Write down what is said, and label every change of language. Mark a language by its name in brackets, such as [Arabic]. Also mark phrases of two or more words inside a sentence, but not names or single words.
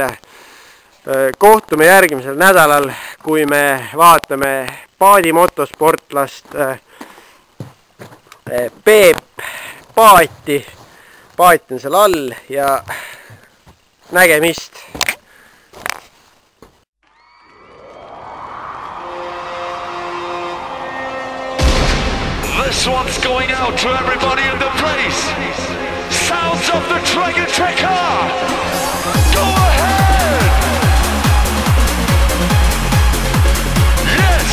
[Estonian] Kohtume järgmisel nädalal, kui me vaatame paadimotosportlast Peep Paati. Paat on seal all ja nägemist. [English] This one's going out to everybody in the place. Sounds of the Dragon Tracker. Go ahead. Yes.